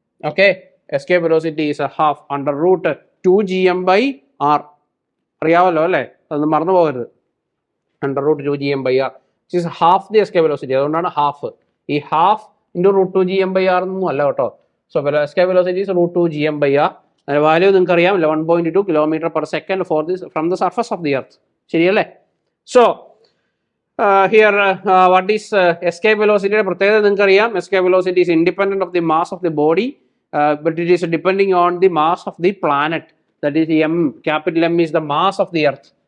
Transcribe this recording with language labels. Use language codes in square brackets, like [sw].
[en] Okay, escape velocity is a half under root 2gm by r. [ml] അറിയാമല്ലോ അല്ലേ? അതൊന്നും മറന്നു പോകരുത്. [en] under root 2gm by r, which is half the escape velocity. [ml] അതുകൊണ്ടാണ് half. ഈ [en] half into root 2gm by r [ml] ഒന്നും അല്ല കേട്ടോ. [en] So, escape velocity is root 2gm by r. [ml] അതിൻ്റെ വാല്യൂ നിങ്ങൾക്ക് അറിയാം, [en] 11.2 km/s from the surface of the earth. [ml] ശരിയല്ലേ? [en] so here what is [ml] escape വെലോസിറ്റിയുടെ പ്രത്യേകത നിങ്ങൾക്ക് അറിയാം. [en] Escape velocity is independent of the mass of the body, but it is depending on the mass of the planet. That is m, capital M is the mass of the earth.